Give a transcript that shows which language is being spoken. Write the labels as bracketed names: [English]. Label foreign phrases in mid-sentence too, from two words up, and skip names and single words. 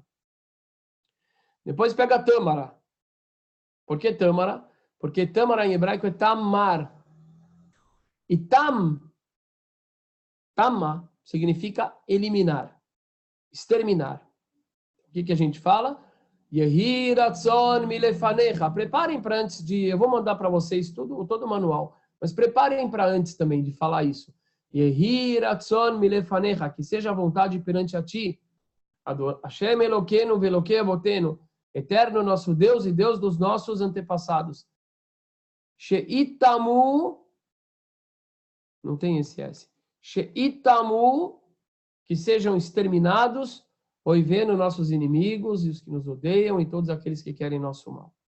[Portuguese] Depois pega a tâmara. Por que tâmara? Porque tâmara em hebraico é tamar. E tama, significa eliminar, exterminar. O que a gente fala? [Hebrew] יהי רצון מלפניך. [Portuguese] Preparem para antes de... Eu vou mandar para vocês todo o manual. Mas preparem para antes também de falar isso. [Hebrew] יהי רצון מלפניך, [Portuguese] que seja a vontade perante a ti. [Hebrew] השם אלוהינו ואלוהי אבותינו, [Portuguese] eterno nosso Deus e Deus dos nossos antepassados. Sheitamu, não tem esse S. Sheitamu, que sejam exterminados, oivendo nossos inimigos e os que nos odeiam e todos aqueles que querem nosso mal.